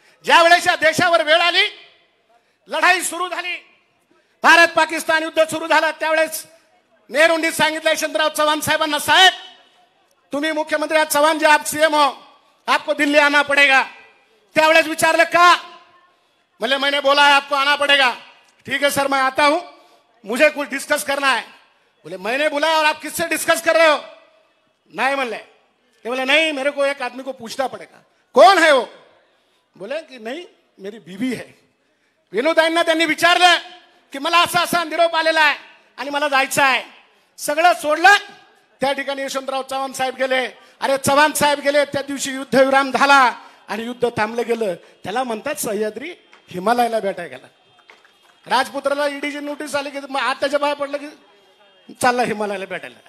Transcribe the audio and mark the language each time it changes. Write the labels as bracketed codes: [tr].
[mr] ज्या वेळेस या देशावर वेळ आली, लढाई सुरू झाली, भारत पाकिस्तान युद्ध सुरू झालं, त्यावेळेस नेहरूंनी सांगितलं यशवंतराव चव्हाण साहेबांना, साहेब तुम्ही मुख्यमंत्री आहात, [hi] चव्हाण जी आप सीएम हो, आपको दिल्ली आना पड़ेगा. [mr] त्यावेळेस विचारलं का? [hi] बोले मैंने बोला है आपको आना पड़ेगा. ठीक है सर मैं आता हूं, मुझे कुछ डिस्कस करना है. बोले मैंने बुलाया और आप किससे डिस्कस कर रहे हो? नहीं म्हणले. ते बोले नहीं मेरे को एक आदमी को पूछना पड़ेगा. कौन है वो? बोले की नहीं मेरी बीवी है. [mr] विनोदांना त्यांनी विचारलं की मला असा असा निरोप आलेला आहे आणि मला जायचं आहे. सगळं सोडलं, त्या ठिकाणी यशवंतराव चव्हाण साहेब गेले. अरे चव्हाण साहेब गेले त्या दिवशी युद्धविराम झाला आणि युद्ध थांबलं गेलं. त्याला म्हणतात सह्याद्री हिमालयाला भेटायला गेला. राजपुत्राला ईडीची नोटीस आली की आज त्याच्या बाहेर पडलं की चालला हिमालयाला भेटायला.